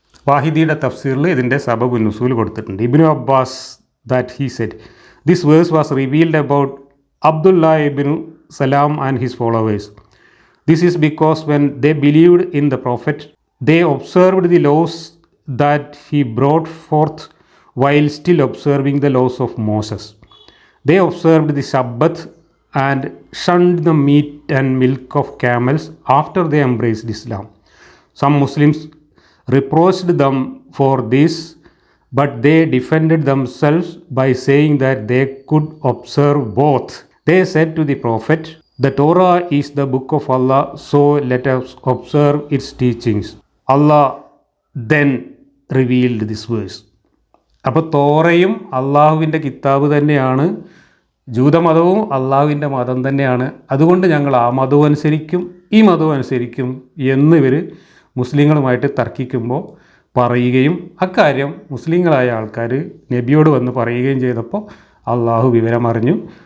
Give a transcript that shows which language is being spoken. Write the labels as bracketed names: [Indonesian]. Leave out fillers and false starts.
[Malayalam] വാഹിദിയുടെ തഫ്സീറിൽ ഇതിൻ്റെ സബബുൻ നുസൂൽ കൊടുത്തിട്ടുണ്ട്. [English] Ibn Abbas that he said, this verse was revealed about Abdullah Ibn Salam and his followers. This is because when they believed in the prophet they observed the laws that he brought forth while still observing the laws of Moses. They observed the Sabbath and shunned the meat and milk of camels after they embraced Islam. Some Muslims reproached them for this, but they defended themselves by saying that they could observe both. They said to the Prophet, The Torah is the book of Allah, so let us observe its teachings. Allah then revealed this verse. [Malayalam] അപ്പോൾ തോറയും അള്ളാഹുവിൻ്റെ കിതാബ് തന്നെയാണ്, ജൂതമതവും അള്ളാഹുവിൻ്റെ മതം തന്നെയാണ്, അതുകൊണ്ട് ഞങ്ങൾ ആ മതവും അനുസരിക്കും ഈ മതവും അനുസരിക്കും എന്നിവർ മുസ്ലിങ്ങളുമായിട്ട് തർക്കിക്കുമ്പോൾ പറയുകയും അക്കാര്യം മുസ്ലിങ്ങളായ ആൾക്കാർ നബിയോട് വന്ന് പറയുകയും ചെയ്തപ്പോൾ അള്ളാഹു വിവരമറിഞ്ഞു.